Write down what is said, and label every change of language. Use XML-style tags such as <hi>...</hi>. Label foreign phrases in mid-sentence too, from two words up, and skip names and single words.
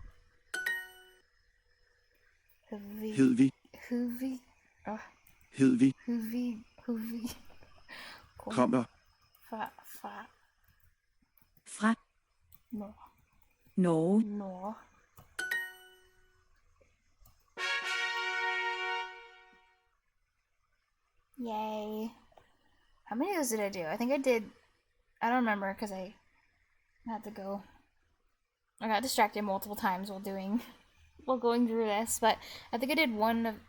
<no>Hedvig. Hedvig. Hedvig. Hedvig. Kommer. Fra. Nå. Norge. Nå.</no> <en>Yay. How many of those did I do? I think I did... I don't remember because I had to go... I got distracted multiple times while going through this, but I think I did one of...</en>